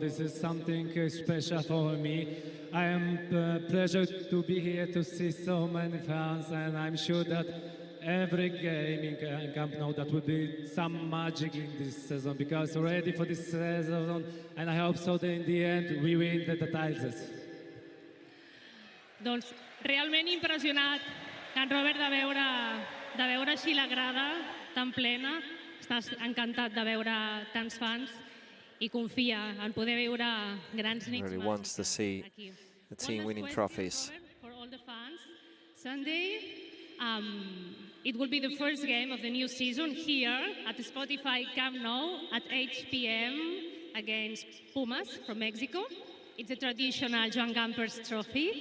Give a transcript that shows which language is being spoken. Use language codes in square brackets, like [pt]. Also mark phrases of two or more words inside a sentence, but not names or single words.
[en] This is something special for me. I am pleasure to be here to see so many fans, and I'm sure that every game in Camp Nou that will be some magic in this season, because ready for this season, and I hope so that in the end we win the titles. [ca] Doncs realment impressionat, en Robert, de veure així la grada tan plena. Estàs encantat de veure tants fans i confia en poder veure grans nits [en] Really wants to see the team winning trophies. For all the fans, Sunday, it will be the first game of the new season here at the Spotify Camp Nou at 8 p.m. against Pumas from Mexico. It's a traditional Joan Gampers trophy.